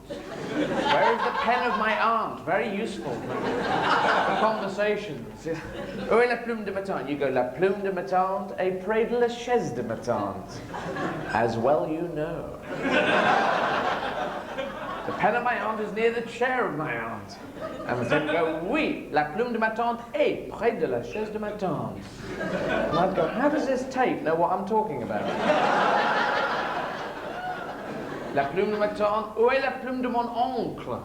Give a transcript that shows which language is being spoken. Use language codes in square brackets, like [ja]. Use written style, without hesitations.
[en] Where is the pen of my aunt? Very useful for conversations. [fr] Où est la plume de ma tante? [en] You go, [fr] la plume de ma tante est près de la chaise de ma tante. [en] As well you know. The pen of my aunt is near the chair of my aunt. And the tape go, [fr] oui, la plume de ma tante est près de la chaise de ma tante. [en] And I'd go, how does this tape know what I'm talking about? [fr] La plume de ma tante, où est la plume de mon oncle?